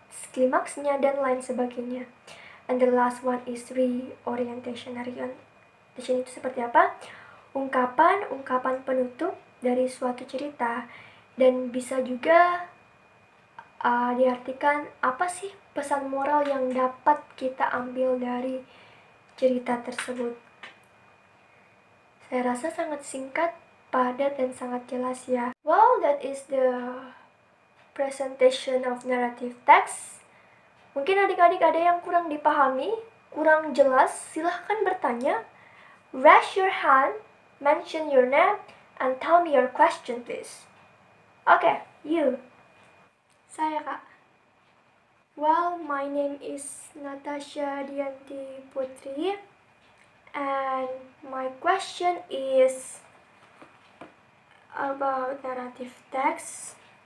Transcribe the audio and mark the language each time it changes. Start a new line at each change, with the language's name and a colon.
Indonesian: Klimaksnya dan lain sebagainya.
English: And the last one is reorientation.
Indonesian: Reorientation itu seperti apa? Ungkapan penutup dari suatu cerita, dan bisa juga diartikan apa sih pesan moral yang dapat kita ambil dari cerita tersebut. Saya rasa sangat singkat, padat, dan sangat jelas ya.
English: Well, that is the presentation of narrative text.
Indonesian: Mungkin adik-adik ada yang kurang dipahami, kurang jelas, silahkan bertanya.
English: Raise your hand, mention your name, and tell me your question please. Okay, you.
Indonesian: Saya, Kak.
English: Well, my name is Natasha Dianti Putri, and my question is about narrative text.